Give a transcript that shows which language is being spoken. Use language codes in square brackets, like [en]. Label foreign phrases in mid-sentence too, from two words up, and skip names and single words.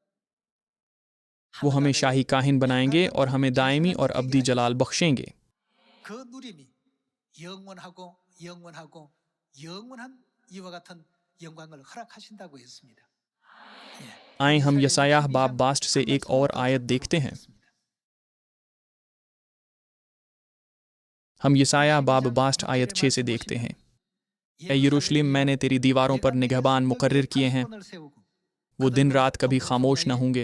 [ur] وہ ہمیں شاہی کاہن بنائیں گے اور ہمیں دائمی اور ابدی جلال بخشیں گے۔ [ko] 그 누림이 영원하고 영원하고 영원한 이와 같은 영광을 허락하신다고 했습니다. [ur] آئے ہم یسعیاہ باب باسٹ سے ایک اور آیت دیکھتے ہیں. ہم یسعیاہ باب باسٹ آیت 6 سے دیکھتے ہیں، اے یروشلم، میں نے تیری دیواروں پر نگہبان مقرر کیے ہیں، وہ دن رات کبھی خاموش نہ ہوں گے.